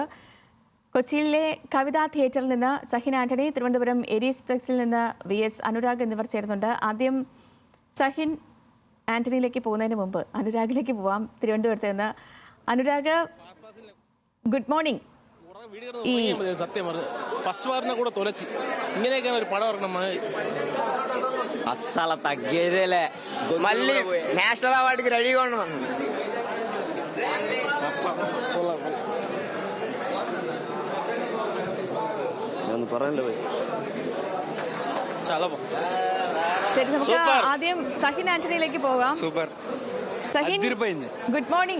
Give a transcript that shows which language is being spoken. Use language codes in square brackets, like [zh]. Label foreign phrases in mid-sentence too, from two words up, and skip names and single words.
[ml] കൊച്ചിയിലെ കവിതാ തിയേറ്ററിൽ നിന്ന് സഹിൻ ആന്റണി, തിരുവനന്തപുരം എരീസ് പ്ലെക്സിൽ നിന്ന് VS അനുരാഗ് എന്നിവർ ചേരുന്നുണ്ട്. ആദ്യം സഹിൻ ആന്റണിയിലേക്ക് പോകുന്നതിന് മുമ്പ് അനുരാഗിലേക്ക് പോവാം. തിരുവനന്തപുരത്ത് നിന്ന് അനുരാഗ്, [en] good morning. [ml] സത്യം ഫസ്റ്റ് വാറിനെ കൂടെ തൊലച്ച് ഇങ്ങനെയൊക്കെയാണ് ഒരു പടം ഇറങ്ങണം. [te] అస్సలు తగ్గేదేలే మళ్ళీ నేషనల్ అవార్డుకి రెడీగా ఉన్నాం. [ml] ശരി, നമുക്ക് ആദ്യം സഹിൻ ആന്റണിയിലേക്ക് പോകാം. സഹിൻ, [en] good morning.